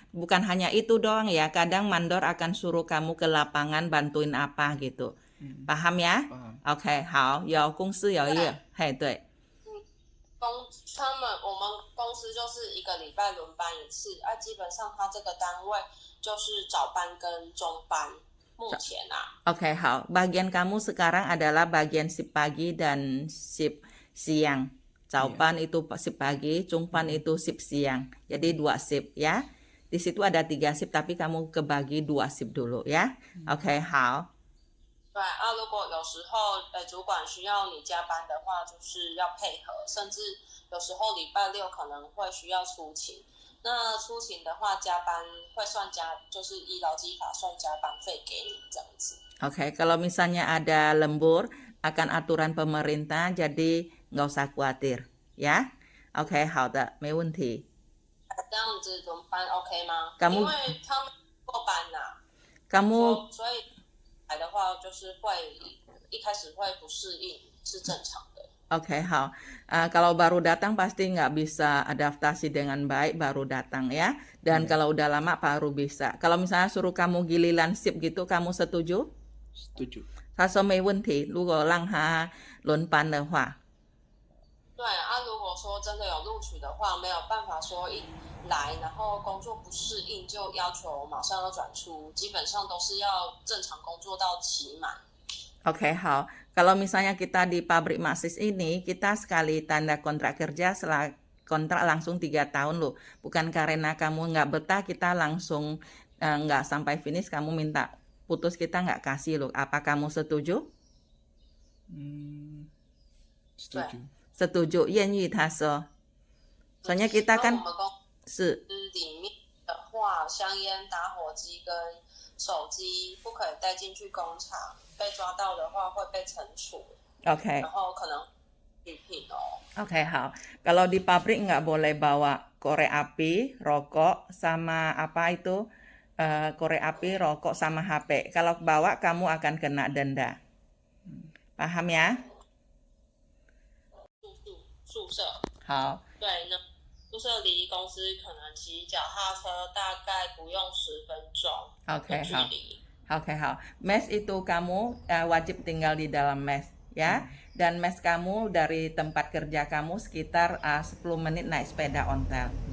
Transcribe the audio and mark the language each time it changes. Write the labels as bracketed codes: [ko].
[id] Bukan hanya itu doang ya. Kadang mandor akan suruh kamu ke lapangan bantuin apa gitu. Paham ya? ，paham. [zh] OK，好，有公司有一个，嘿，对，我们公司就是一个礼拜轮班一次，基本上他这个单位就是早班跟中班，目前啊。 Oke, 好。 [id] Bagian kamu sekarang adalah bagian shift pagi dan shift siang. Jaupan itu shift pagi, Jungpan itu shift siang. Jadi 2 shift ya. Di situ ada 3 shift tapi kamu kebagi 2 shift dulu ya. [zh] Oke, 好。对啊，如果有时候主管需要你加班的话，就是要配合，甚至有时候礼拜六可能会需要出勤。那出勤的话，加班会算就是依劳基法算加班费给你这样子。 [id] Oke, kalau misalnya ada lembur akan aturan pemerintah, jadi nggak usah khawatir ya. [zh] Oke, 好的，没问题。这样子轮班 OK 吗？ [id] kamu [zh] 因为他们过班呐、 [id] kamu [zh] 所以来的话就是会一开始会不适应，是正常的。 Oke, 好。 [id] Kalau baru datang pasti nggak bisa adaptasi dengan baik baru datang ya. Dan kalau udah lama baru bisa. Kalau misalnya suruh kamu giliran shift gitu, kamu setuju? Setuju. [zh] 他说没问题，如果让他轮班的话。对啊，如果说真的有录取的话，没有办法说一来然后工作不适应就要求马上要转出，基本上都是要正常工作到期满。 Oke, 好。 [id] Kalau misalnya kita di pabrik Maxis ini, kita sekali tanda kontrak kerja setelah kontrak langsung 3 tahun loh. Bukan karena kamu nggak betah, kita langsung nggak sampai finish, kamu minta putus, kita nggak kasih loh. Apa kamu setuju? Setuju. Setuju, [zh] 愿意他说。 [id] soalnya kita [zh] 那 [id] kan [zh] 我们公是司里面的话，香烟、打火机跟手机不可以带进去工厂，被抓到的话会被惩处， Oke. 然后可能举品哦。 [id] Oke, 好。Kalau di pabrik nggak boleh bawa korek api, rokok, sama apa itu, korek api, rokok, sama HP. Kalau bawa kamu akan kena denda. Paham ya? [zh] 宿舍，好。对，那宿舍离公司可能骑脚踏车大概不用10分钟 Oke, 的距好。离。 Oke, 好。 [id] Mes itu kamu wajib tinggal di dalam mes ya. Dan mes kamu dari tempat kerja kamu sekitar 10 menit naik sepeda ontel.